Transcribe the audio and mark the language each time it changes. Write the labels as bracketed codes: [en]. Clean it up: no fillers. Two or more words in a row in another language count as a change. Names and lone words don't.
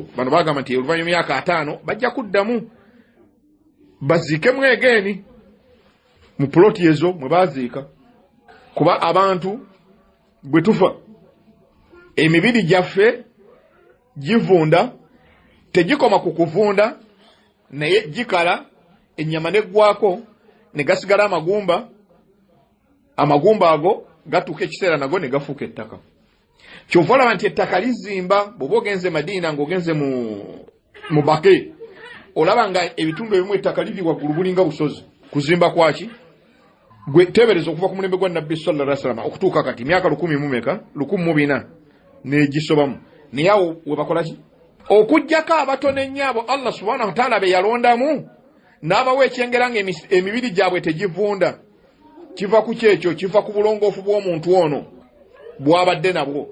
[lg] Bano bagamba nti oluvannyuma lw'emyaka 5 bajja kuddamu baziikemu egeeni mu ploti ezo mwe baziika kuba abantu bwe tufa emibiri gyaffe givunda tegikoma ku kuvunda naye gikala ennyama neggwako ne gasigala amagumba ago gatuuka ekiseera nago ne gafuuka ettaka. Kyova olaba nti ettaka lizimba bw'oba ogenze Madiina ng'ogenze mu Baqi olaba nga ebitundu ebimu ettaka liri waggulu bulinga busozi. Kuzimba kwaki? Gwe teebereza okuva ku mulembe gwa Nabbi [ar] sallallahu alaihi wasallam [lg] okutuuka kati myaka 1,400 n'egisobamu naye awo we bakola ki? Okuggyako abatono ennyo abo Allah [ar] subhanahu wa ta'ala [lg] be yalondamu n'abawa ekyengera nga emibiri gyabwe tegivunda kiva ku kyekyo, kiva ku bulongoofu bw'omuntu ono bw'abadde nabwo.